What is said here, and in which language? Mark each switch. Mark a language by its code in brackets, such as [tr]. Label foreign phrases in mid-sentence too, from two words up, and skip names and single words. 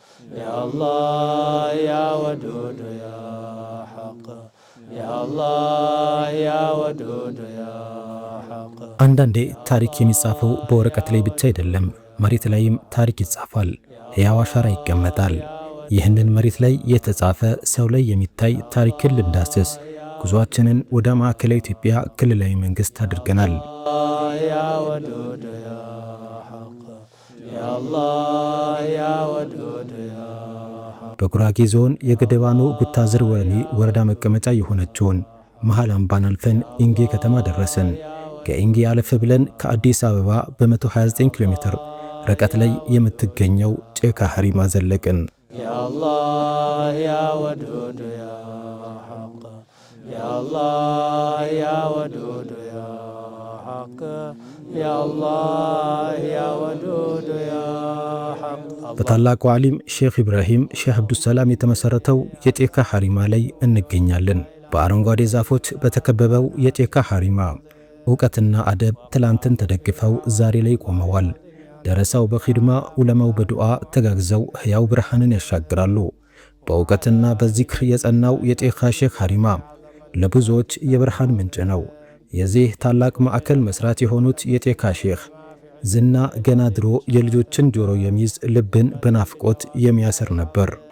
[ar] يا الله يا ودود يا حق يا الله يا ودود يا حق [am] አንዳንዴ ታሪክ የሚጻፈው በወረቀት ላይ ብቻ አይደለም፣ መሬት ላይም ታሪክ ይጻፋል፣ ሕያው አሻራ ይቀመጣል። ይህንን መሬት ላይ የተጻፈ ሰው ላይ የሚታይ ታሪክን ልንዳስስ ጉዟችንን ወደ ማዕከላዊ ኢትዮጵያ ክልላዊ መንግስት አድርገናል። [ar] يا ودود يا حق يا الله يا ودود يا حق [am] በጉራጌ ዞን የገደባኖ ጉታዝር ወረዳ መቀመጫ የሆነችውን መሃል አምባን አልፈን ኢንጌ ከተማ ደረስን። ከኢንጌ አለፍ ብለን ከአዲስ አበባ በ129 ኪሎ ሜትር ርቀት ላይ የምትገኘው ጨካ ሐሪማ ዘለቅን። [ar] يا الله يا ودود يا حق يا الله يا ودود يا حق يا الله يا ودود يا حق [am] በታላቁ ዓሊም ሼክ ኢብራሂም ሼህ አብዱሰላም የተመሰረተው የጨካ ሐሪማ ላይ እንገኛለን። በአረንጓዴ ዛፎች በተከበበው የጨካ ሐሪማ ዕውቀትና አደብ ትላንትን ተደግፈው ዛሬ ላይ ቆመዋል። ደረሳው በኺድማ ዑለማው በዱዓ ተጋግዘው ሕያው ብርሃንን ያሻግራሉ። በዕውቀትና በዚክር የጸናው የጨካ ሼክ ሐሪማ ለብዙዎች የብርሃን ምንጭ ነው። የዚህ ታላቅ ማዕከል መስራት የሆኑት የጨካ ሼክ ዝና ገና ድሮ የልጆችን ጆሮ የሚይዝ ልብን በናፍቆት የሚያስር ነበር።